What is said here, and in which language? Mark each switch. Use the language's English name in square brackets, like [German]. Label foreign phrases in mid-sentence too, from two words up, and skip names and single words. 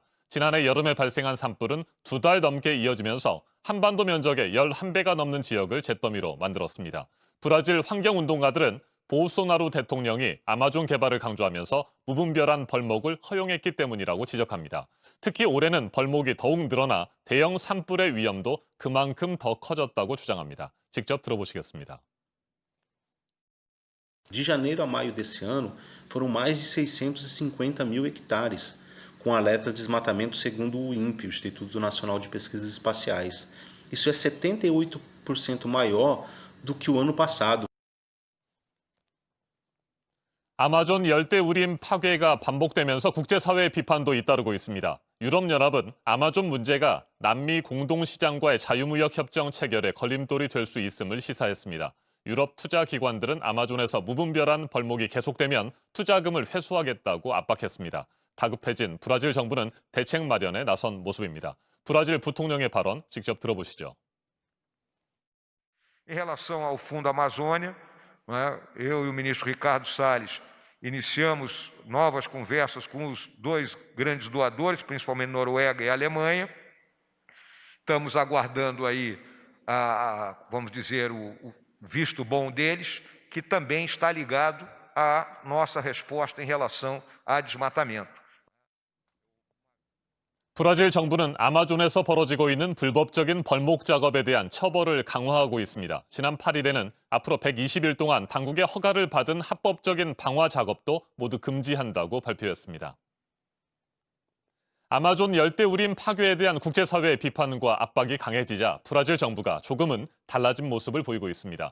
[Korean] 지난해 여름에 발생한 산불은 2달 넘게 이어지면서 한반도 면적의 11배가 넘는 지역을 잿더미로 만들었습니다. 브라질 환경운동가들은 보우소나루 대통령이 아마존 개발을 강조하면서 무분별한 벌목을 허용했기 때문이라고 지적합니다. 특히 올해는 벌목이 더욱 늘어나 대형 산불의 위험도 그만큼 더 커졌다고 주장합니다. 직접 들어보시겠습니다. [Portuguese] De janeiro a maio desse ano, foram mais de 650 mil hectares, com alerta de desmatamento segundo o INPE, o Instituto Nacional de Pesquisas Espaciais. Isso é 78% maior do que o ano passado. [Korean] 아마존 열대우림 파괴가 반복되면서 국제사회의 비판도 잇따르고 있습니다. 유럽연합은 아마존 문제가 남미 공동시장과의 자유무역협정 체결에 걸림돌이 될 수 있음을 시사했습니다. 유럽 투자기관들은 아마존에서 무분별한 벌목이 계속되면 투자금을 회수하겠다고 압박했습니다. 다급해진 브라질 정부는 대책 마련에 나선 모습입니다. 브라질 부통령의 발언 직접 들어보시죠. [Portuguese] Em relação ao Fundo Amazônia, eu e o ministro Ricardo Salles iniciamos novas conversas com os dois grandes doadores, principalmente Noruega e Alemanha. Estamos aguardando aí, vamos dizer, o visto bom deles, que também está ligado à nossa resposta em relação a desmatamento. [Korean] 브라질 정부는 아마존에서 벌어지고 있는 불법적인 벌목 작업에 대한 처벌을 강화하고 있습니다. 지난 8일에는 앞으로 120일 동안 당국의 허가를 받은 합법적인 방화 작업도 모두 금지한다고 발표했습니다. 아마존 열대우림 파괴에 대한 국제사회의 비판과 압박이 강해지자 브라질 정부가 조금은 달라진 모습을 보이고 있습니다.